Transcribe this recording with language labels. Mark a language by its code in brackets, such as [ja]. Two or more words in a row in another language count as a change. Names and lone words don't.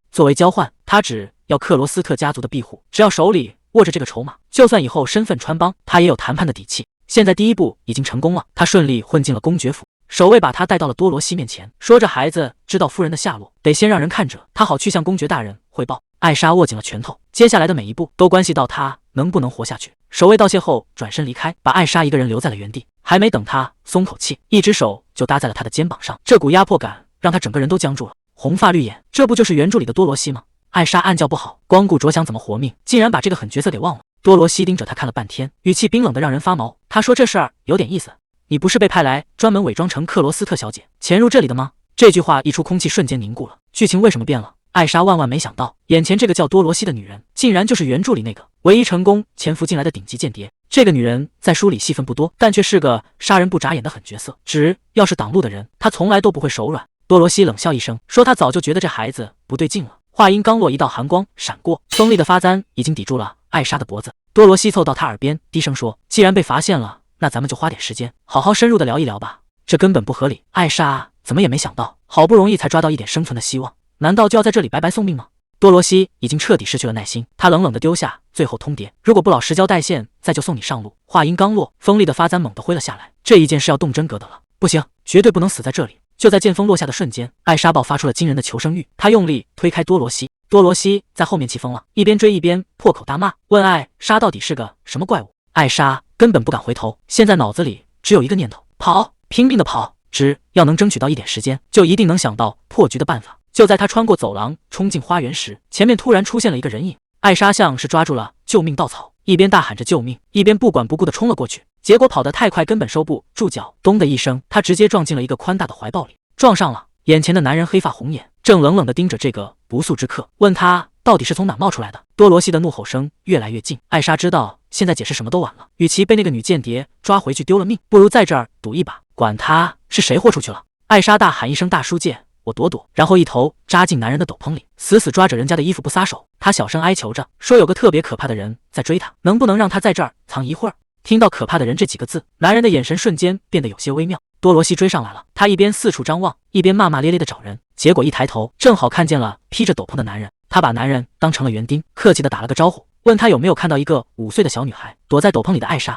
[zh] 作為交換，她只要克羅斯特家族的庇護，只要手裡握着這個籌碼，就算以後身份穿幫，她也有談判的底氣。現在第一步已經成功了，她順利混進了公爵府。守衛把他帶到了多羅西面前，說着孩子知道夫人的下落，得先讓人看着，他好去向公爵大人匯報。艾莎握緊了拳頭，接下來的每一步都關係到他能不能活下去。守衛道謝後轉身離開，把艾莎一個人留在了原地。還沒等他鬆口氣，一只手就搭在了他的肩膀上，這股壓迫感讓他整個人都僵住了。紅髮綠眼，這不就是原著裡的多羅西嗎？艾莎暗叫不好，光顧着想怎麼活命，竟然把這個狠角色給忘了。多羅西盯着他看了半天，語氣冰冷的讓人發毛。他說：“這事兒有點意思。你不是被派來專門偽裝成克羅斯特小姐潛入這裡的嗎？” 這句話一出，空氣瞬間凝固了。劇情為什麼變了？艾莎萬萬沒想到，眼前這個叫多羅西的女人，竟然就是原著裡那個唯一成功潛伏進來的頂級間諜。這個女人在書裡戲份不多，但卻是個殺人不眨眼的狠角色。只要是擋路的人，她從來都不會手軟。多羅西冷笑一聲，說：“她早就覺得這孩子不對勁了。” 話音剛落，一道寒光閃過，鋒利的發簪已經抵住了艾莎的脖子。多羅西湊到她耳邊低聲說：“既然被發現了，那咱們就花點時間，好好深入的聊一聊吧。” 這根本不合理。艾莎怎麼也沒想到，好不容易才抓到一點生存的希望，難道就要在這裡白白送命嗎？多羅西已經徹底失去了耐心，他冷冷地丟下最後通牒：“如果不老實交代線，再就送你上路。” 話音剛落，鋒利的發簪猛地揮了下來。這一件是要動真格的了，不行，絕對不能死在這裡。就在劍鋒落下的瞬間，艾莎爆發出了驚人的求生欲，她用力推開多羅西。多羅西在後面氣瘋了，一邊追一邊破口大罵，問艾莎到底是個什麼怪物。艾莎根本不敢回頭，現在腦子裡只有一個念頭：跑，拼命的跑。只要能爭取到一點時間，就一定能想到破局的辦法。就在他穿過走廊衝進花園時，前面突然出現了一個人影。艾莎像是抓住了救命稻草，一邊大喊着救命，一邊不管不顧地衝了過去。結果跑得太快，根本收不住腳，咚的一聲，他直接撞進了一個寬大的懷抱裡。撞上了。眼前的男人黑髮紅眼，正冷冷地盯着這個不速之客，問他到底是從哪冒出來的。多羅西的怒吼聲越來越近，艾莎知道現在解釋什麼都晚了，與其被那個女間諜抓回去丟了命，不如在這兒賭一把，管他是誰豁出去了。艾莎大喊一聲：“大叔借我躲躲！”然後一頭扎進男人的斗篷裡，死死抓着人家的衣服不撒手。她小聲哀求着，說有個特別可怕的人在追她，能不能讓她在這兒藏一會兒？聽到可怕的人這幾個字，男人的眼神瞬間變得有些微妙。多羅西追上來了，他一邊四處張望，一邊罵罵咧咧地找人，結果一抬頭正好看見了披着斗篷的男人。他把男人當成了園丁，客氣地打了個招呼，問他有沒有看到一個5歲的小女孩躲在斗篷裡的艾莎。